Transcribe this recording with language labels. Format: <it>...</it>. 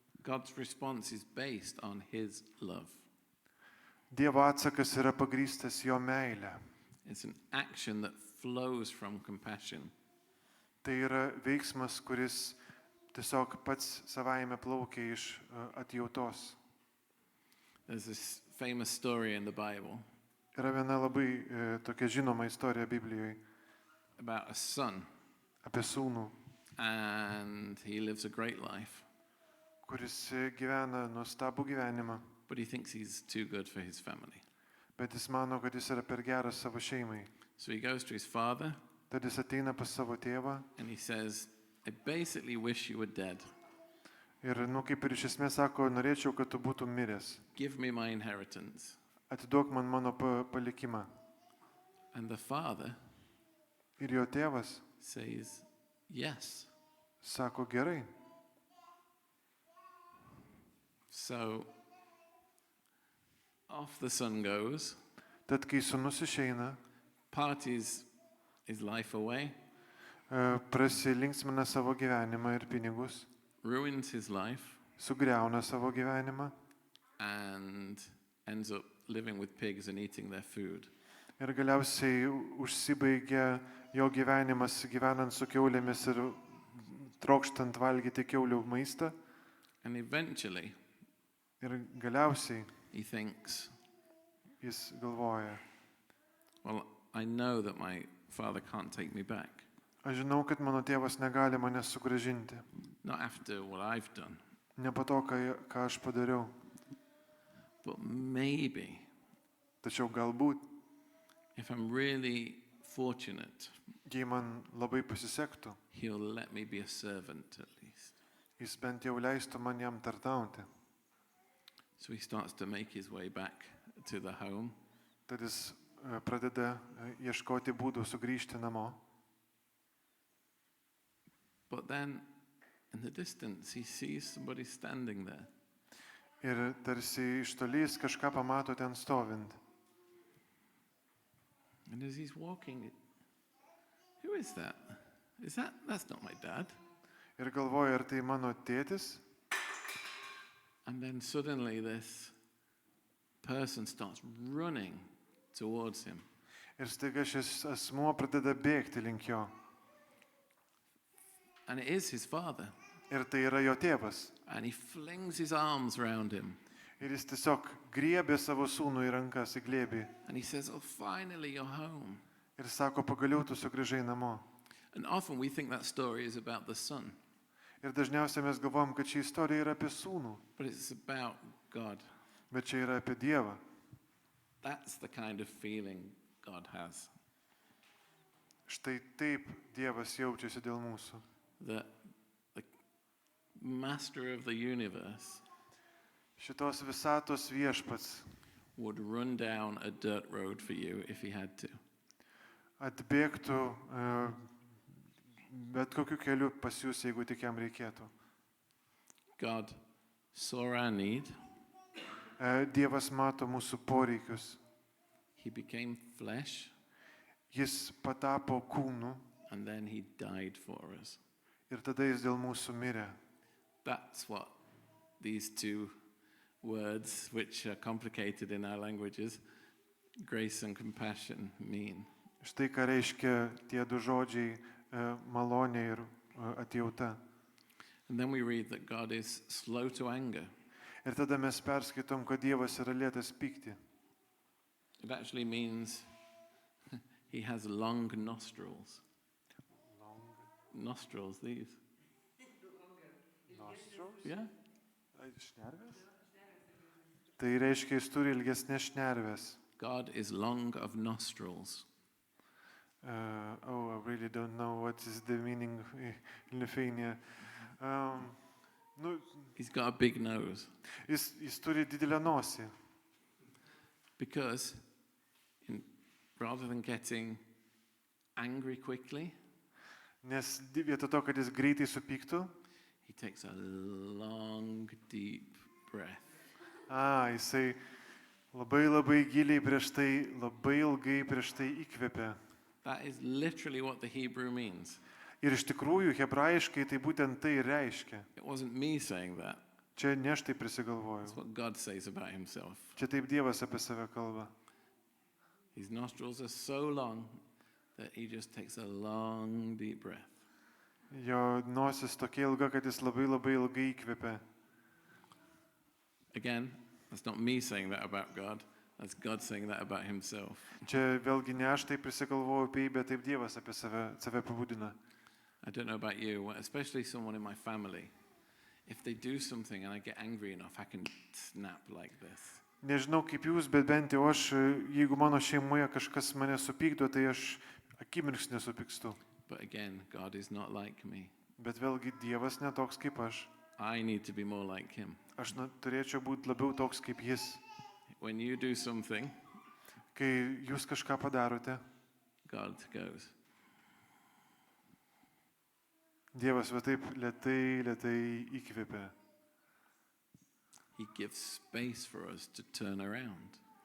<en>God's response is based on his love.</en> <lt>Dievo atsakas yra pagrįstas jo meilė.</lt> <en>It's an action that flows from compassion.</en> <lt>Tai yra veiksmas, kuris tiesiog pats savaime plaukia iš atjautos.</lt> <en>There's this famous story in the Bible</en> <lt>Yra viena labai tokia žinoma istorija Biblijoje</lt> <en>about a son,</en> <lt>apie sūnų,</lt> <en>and he lives a great life,</en> <lt>kuris gyvena nuostabų gyvenimą,</lt> <en>but he thinks he's too good for his family.</en> <lt>bet jis mano, kad jis yra per geras savo šeimai.</lt> <en>So he goes to his father</en> <lt>Tad jis ateina pas savo tėvą</lt> <en>and he says, I basically wish you were dead.</en> <lt>ir, kaip ir iš esmės sako, norėčiau, kad tu būtum miręs.</lt> <en>Give me my inheritance.</en> <lt>Atiduok man mano palikimą.</lt> <en>And the father</en> <lt>Ir jo tėvas</lt> <en>says, yes.</en> <lt>sako, gerai.</lt> <en>So off the son goes,</en> <lt>Tad kai sūnus išeina,</lt> <en>parties his life away,</en> <lt>prasilinksmina savo gyvenimą ir pinigus,</lt> <en>ruins his life,</en> <lt>sugriauna savo gyvenimą</lt> <en>and ends up living with pigs and eating their food.</en> <lt>ir galiausiai užsibaigia jo gyvenimas gyvenant su kiaulėmis ir trokštant valgyti kiaulių maistą.</lt> <en>And eventually,</en> <lt>Ir galiausiai</lt> <en>he thinks,</en> <lt>jis galvoja,</lt> <en>well, I know that my father can't take me back,</en> <lt>aš žinau, kad mano tėvas negali manęs sugrąžinti.</lt> <en>not after what I've done,</en> <lt>Ne po to, ką aš padariau.</lt> <en>but maybe</en> <lt>Tačiau galbūt,</lt> <en>if I'm really fortunate,</en> <lt>jei man labai pasisektų,</lt> <en>he'll let me be a servant at least.</en> <lt>jis bent jau leistų man jam tarnauti.</lt> <en>So he starts to make his way back to the home.</en> <lt>Tad jis pradeda ieškoti būdų sugrįžti namo.</lt> <en>But then, in the distance, he sees somebody standing there.</en> <lt>Ir tarsi iš tolys kažką pamato ten stovint.</lt> <en>And as he's walking, who is that? That's not my dad.</en> <lt>Ir galvoja, ar tai mano tėtis?</lt> <en>And then suddenly this person starts running towards him.</en> <lt>Ir staiga šis asmuo pradeda bėgti link jo.</lt> <en>And it is his father.</en> <lt>Ir tai yra jo tėvas.</lt> <en>And he flings his arms around him.</en> <lt>Ir jis tiesiog griebė savo sūnų į rankas, į glėbį.</lt> <en>And he says, oh, finally you're home.</en> <lt>Ir sako, pagaliau tu sugrįžai namo.</lt> <en>And often we think that story is about the son.</en> <lt>Ir dažniausiai mes galvom, kad ši istorija yra apie sūnų,</lt> <en>But it's about God.</en> <lt>bet čia yra apie Dievą.</lt> <en>That's the kind of feeling God has.</en> <lt>Štai taip Dievas jaučiasi dėl mūsų.</lt> <en>That the master of the universe</en> <lt>Šitos visatos viešpats</lt> <en>would run down a dirt road for you if he had to.</en> <lt>atbėgtų bet kokiu keliu pas jūs, jeigu tik jam reikėtų.</lt> <en>God saw our need.</en> <lt>Dievas mato mūsų poreikius.</lt> <en>He became flesh,</en> <lt>Jis patapo kūnu</lt> <en>and then he died for us.</en> <lt>ir tada jis dėl mūsų mirė.</lt> <en>That's what these two words, which are complicated in our languages, grace and compassion, mean.</en> <lt>Štai ką reiškia tie du žodžiai malonė ir atjauta.</lt> <en>And then we read that God is slow to anger.</en> <lt>Ir tada mes perskaitom, kad Dievas yra lėtas pykti.</lt> <en>It actually means he has long nostrils. Nostrils, these. Yeah?</en> <lt>Tai reiškia, jis turi ilgesnės šnerves.</lt> <en>God is long of nostrils. I really don't know what is the meaning in Lithuania. He's got a big nose.</en> <lt>Jis turi didelę nosį.</lt> <en>Because rather than getting angry quickly,</en> <lt>Nes vietoj to, kad jis greitai supyktų,</lt> <en>he takes a long, deep breath.</en> <lt>Jisai labai giliai prieš tai, labai ilgai prieš tai įkvepia.</lt> <en>That is literally what the Hebrew means.</en> <lt>Ir iš tikrųjų, hebrajiškai tai būtent tai reiškia.</lt> <en>It wasn't me saying that.</en> <lt>Čia ne aš tai</lt> <en>It's</en> <lt>prisigalvojau.</lt> <en>what God says about himself.</en> <lt>Čia taip Dievas apie save kalba.</lt> <en>His nostrils are so long that he just takes a long, deep breath.</en> <lt>Jo nosis tokia ilga, kad jis labai ilgai įkvepia.</lt> <en>Again, that's not me saying that about God. That's God saying that about himself.</en> <lt>Čia vėlgi ne aš tai prisigalvoju apie jį, bet taip Dievas apie save apibūdina.</lt> <en>I don't know about you, especially someone in my family. If they do something and I get angry enough, I can snap like this.</en> <lt>Nežinau kaip jūs, bet bent jau aš, jeigu mano šeimoje kažkas mane supykdo, tai aš akimirksnį supykstu.</lt> <en>But again, God is not like me.</en> <lt>Bet vėlgi Dievas netoks kaip aš.</lt> <en>I need to be more like him.</en> <lt>Aš turėčiau būti labiau toks kaip jis.</lt> <en>When you do something,</en> <lt>Kai jūs kažką padarote,</lt> <en>God goes.</en> <lt>Dievas va taip lėtai įkvepia.</lt> <en>He gives space for us to turn around.</en>